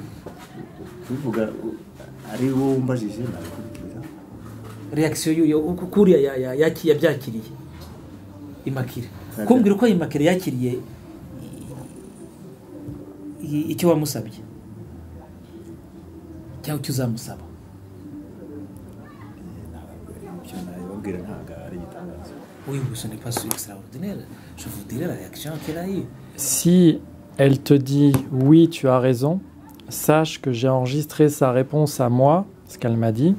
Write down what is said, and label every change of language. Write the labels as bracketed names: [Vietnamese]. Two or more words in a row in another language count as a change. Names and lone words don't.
[Kinyarwanda] bivuga ari wowe umbajije nabikubwira reaction y'uyo kuriya yabyakiriye Immaculée, kumbwira uko Immaculée yakiriye icyo wamusabye cyangwa icyo uzamusaba. [French] Oui, ce n'est pas si extraordinaire. Je vous dirai la réaction qu'elle a eue. Si elle te dit oui, tu as raison, sache que j'ai enregistré sa réponse à moi ce qu'elle m'a dit.